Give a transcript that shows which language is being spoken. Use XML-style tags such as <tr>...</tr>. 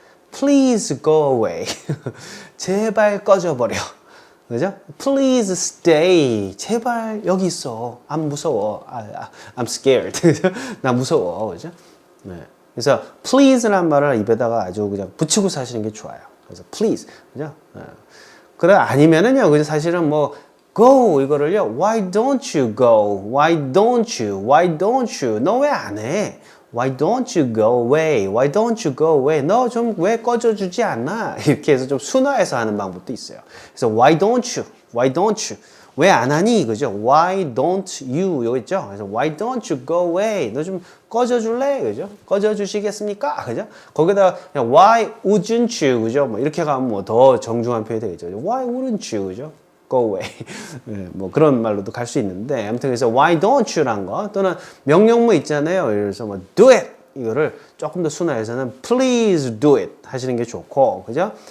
<en>Please go away.</en> <ko>제발 꺼져버려.</ko> <en>그죠? Please stay.</en> <ko>제발 여기 있어. I'm 무서워.</ko> <en>I'm scared.</en> <ko>나 무서워. 그죠? 네. 그래서 please라는 말을 입에다가 아주 그냥 붙이고 사시는 게 좋아요. 그래서 please, 그죠? 그래 아니면은요, 그죠? 사실은 뭐</ko> <en>go 이거를요, why don't you go? Why don't you? Why don't you?</en> <ko>너 왜 안 해?</ko> <en>Why don't you go away? Why don't you go away?</en> <ko>너 좀 왜 꺼져주지 않나? 이렇게 해서 좀 순화해서 하는 방법도 있어요.</ko> <en>그래서 why don't you? Why don't you?</en> <ko>왜 안 하니?</ko> <en>그죠? Why don't you?</en> <ko>여기 있죠?</ko> <en>그래서 why don't you go away?</en> <ko>너 좀 꺼져줄래? 그죠? 꺼져주시겠습니까? 그죠? 거기다가 그냥</ko> <en>why wouldn't you?</en> <ko>그죠? 뭐 이렇게 가면 뭐 더 정중한 표현이 되겠죠.</ko> <en>Why wouldn't you? 그죠? Go away.</en> <ko>네, 뭐 그런 말로도 갈 수 있는데 아무튼 그래서</ko> <en>why don't you</en> <ko>란 거 또는 명령문 있잖아요. 그래서 뭐 do it 이거를 조금 더 순화해서는</ko> <en>please do it</en> <ko>하시는 게 좋고 그죠?</ko>